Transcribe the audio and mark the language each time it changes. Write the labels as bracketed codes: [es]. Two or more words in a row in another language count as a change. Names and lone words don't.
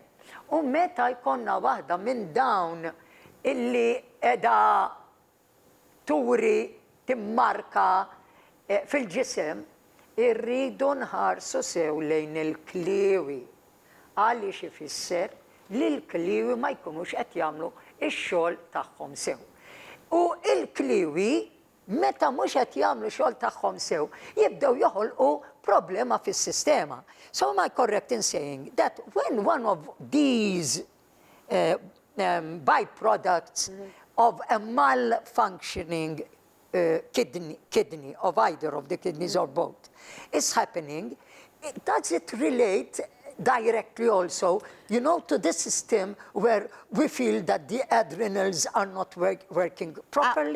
[mt] U meta jkollna waħda minn dawn illi qiegħda turi timmarka fil-ġisem, irridu nħarsu sew lejn il-kliwi. Għaliex ifisser li l-kliwi ma jkunux qed jagħmlu x-xogħol tagħhom sew. U l-kliwi meta mhux qed jagħmlu xogħol tagħhom sew, jibdew joħolqu problema fis-sistema. [en] So am I correct in saying that when one of these byproducts of a malfunctioning kidney of either of the kidneys or both is happening, does it relate directly also, you know, to the system where we feel that the adrenals are not working properly?